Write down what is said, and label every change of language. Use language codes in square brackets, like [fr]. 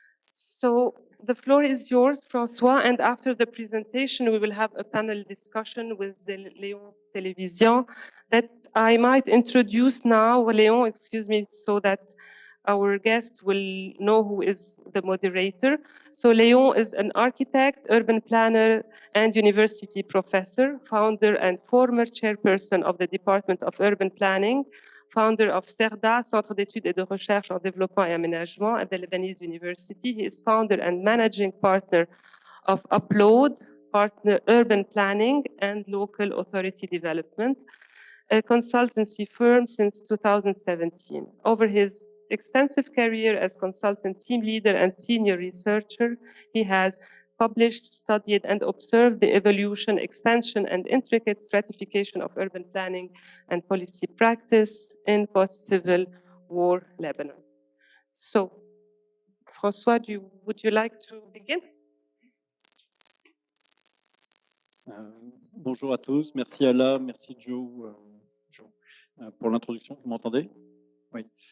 [en] So the floor is yours, François, and after the presentation, we will have a panel discussion with the Léon Télévision that I might introduce now, Léon, excuse me, so that our guest will know who is the moderator. So Léon is an architect, urban planner, and university professor, founder and former chairperson of the Department of Urban Planning founder of CERDA, Centre d'études et de recherche en développement et aménagement at the Lebanese University. He is founder and managing partner of Upload, partner urban planning and local authority development, a consultancy firm since 2017. Over his extensive career as consultant, team leader, and senior researcher, he has published, studied, and observed the evolution, expansion, and intricate stratification of urban planning and policy practice in post-civil war Lebanon. So, François, would you like to begin? [fr] Bonjour à tous, merci Ala, merci Joe, pour l'introduction. Vous m'entendez? Oui.